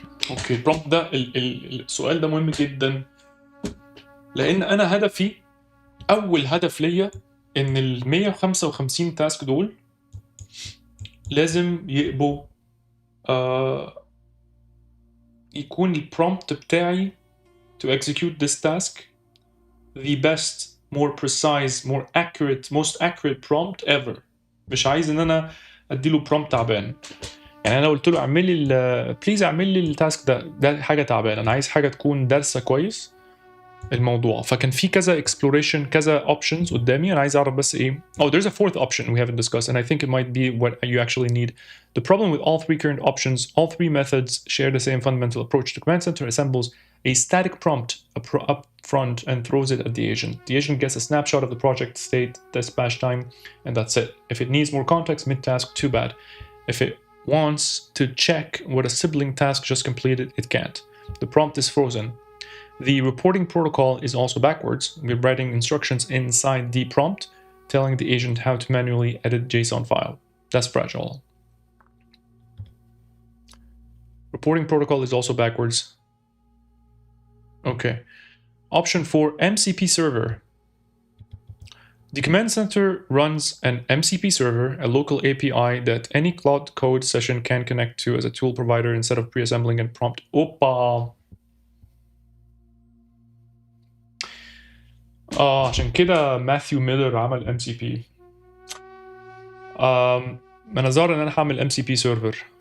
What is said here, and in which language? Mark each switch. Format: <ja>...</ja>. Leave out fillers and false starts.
<ar>اوكي البرومبت ده السؤال ده مهم جدا، لان انا هدفي، اول هدف ليا ان ال 155 تاسك دول لازم يبقوا يكون البرومبت بتاعي</ar> <en>to execute this task the best, more precise, more accurate, most accurate prompt ever.</en> <ar>مش عايز ان انا اديله برومبت تعبان. يعني انا قلت له اعمل لي بليز اعمل لي التاسك ده حاجه تعبانه، انا عايز حاجه تكون دارسه كويس الموضوع. فكان في كذا exploration، كذا options قدامي، انا عايز اعرف بس ايه.</ar> <en>Oh, there's a fourth option we haven't discussed, and I think it might be what you actually need. The problem with all three current options, all three methods share the same fundamental approach. The command center assembles a static prompt up front and throws it at the agent. The agent gets a snapshot of the project state, dispatch time, and that's it. If it needs more context mid-task, too bad. If it wants to check what a sibling task just completed, it can't. The prompt is frozen. The reporting protocol is also backwards. We're writing instructions inside the prompt, telling the agent how to manually edit JSON file. That's fragile. Reporting protocol is also backwards. Okay. Option 4, MCP server. The command center runs an MCP server, a local API that any Claude code session can connect to as a tool provider instead of pre-assembling and prompt. Opa!</en> <ar>عشان كده ماثيو ميلر عمل MCP. انا ظاهر ان انا هعمل MCP server.</ar>